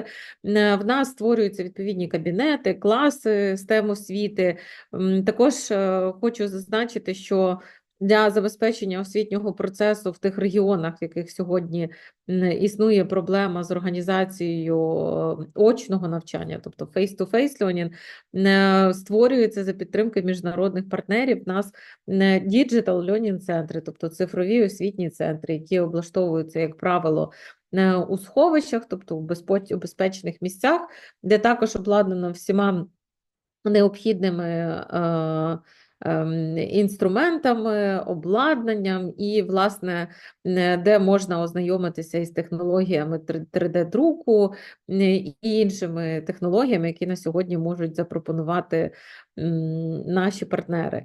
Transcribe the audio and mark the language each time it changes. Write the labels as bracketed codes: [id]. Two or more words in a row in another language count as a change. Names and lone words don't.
[uk] В нас створюються відповідні кабінети, класи STEM освіти. Також хочу зазначити, що для забезпечення освітнього процесу в тих регіонах, в яких сьогодні існує проблема з організацією очного навчання, тобто [en] face-to-face learning, [uk] створюється за підтримки міжнародних партнерів. У нас [en] digital learning [uk] центри, тобто цифрові освітні центри, які облаштовуються, як правило, у сховищах, тобто у безпечних місцях, де також обладнано всіма необхідними інструментами, обладнанням і, власне, де можна ознайомитися із технологіями 3D-друку і іншими технологіями, які на сьогодні можуть запропонувати наші партнери.